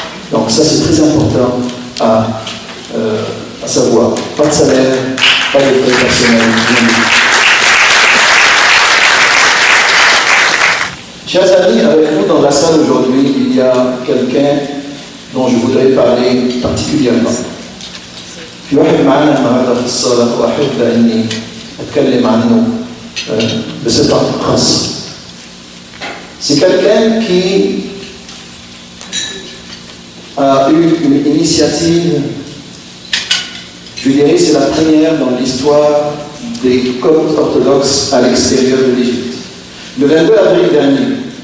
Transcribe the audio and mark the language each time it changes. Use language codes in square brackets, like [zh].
[fr] Donc ça, c'est très important à savoir. Pas de salaire, pas de frais personnels. Chers amis, avec nous dans la salle aujourd'hui, il y a quelqu'un dont je voudrais parler particulièrement. [ar] في واحد معانا النهارده في الصاله واحب اني اتكلم عنه بصفه خاصه. [fr] C'est quelqu'un qui a eu une initiative, je dirais c'est la première dans l'histoire des Coptes orthodoxes à l'extérieur de l'Égypte. Le 22 avril dernier,